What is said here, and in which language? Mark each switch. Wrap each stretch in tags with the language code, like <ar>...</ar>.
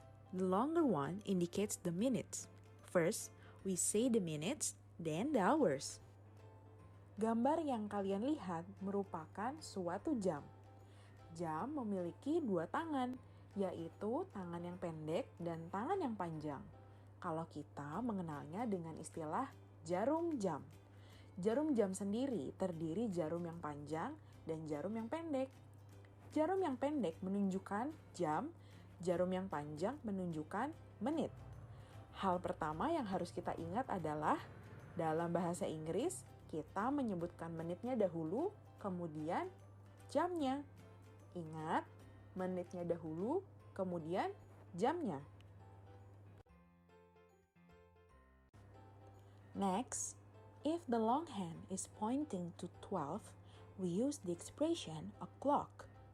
<en>The longer one indicates the minutes. First, we say the minutes, then the hours.</en> <id>Gambar yang kalian lihat merupakan suatu jam. Jam memiliki 2 tangan, yaitu tangan yang pendek dan tangan yang panjang. Kalau kita mengenalnya dengan istilah jarum jam. Jarum jam sendiri terdiri jarum yang panjang dan jarum yang pendek. Jarum yang pendek menunjukkan jam, jarum yang panjang menunjukkan menit. Hal pertama yang harus kita ingat adalah dalam bahasa Inggris, kita menyebutkan menitnya dahulu, kemudian jamnya. Ingat, menitnya dahulu, kemudian jamnya.</id> <en>Next, if the longhand is pointing to 12, we use the expression o'clock.</en>